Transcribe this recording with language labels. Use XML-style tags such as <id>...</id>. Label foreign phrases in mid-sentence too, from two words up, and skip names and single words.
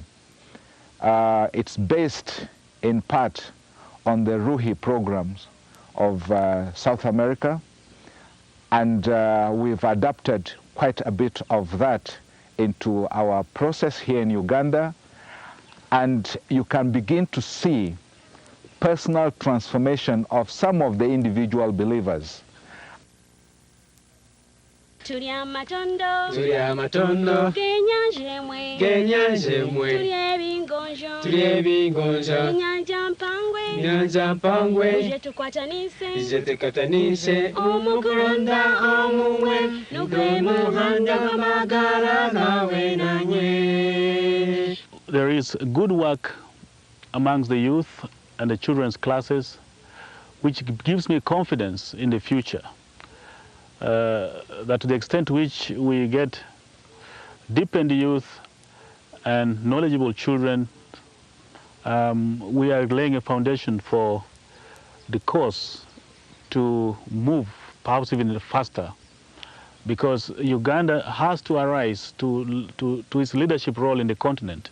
<en>It's based in part on the Ruhi programs of South America, and we've adapted quite a bit of that into our process here in Uganda. And you can begin to see personal transformation of some of the individual believers.</en> <nyo>Tuli amatondo, genyanjemwe, tuli ebingonja, nyanja mpangwe, ije tukatanise, omukulonda omumwe, nugwe muhanda gw'amagara gawe nanye.</nyo> <en>There is good work amongst the youth and the children's classes, which gives me confidence in the future. That to the extent to which we get deepened youth and knowledgeable children, we are laying a foundation for the course to move perhaps even faster because Uganda has to arise to its leadership role in the continent.</en>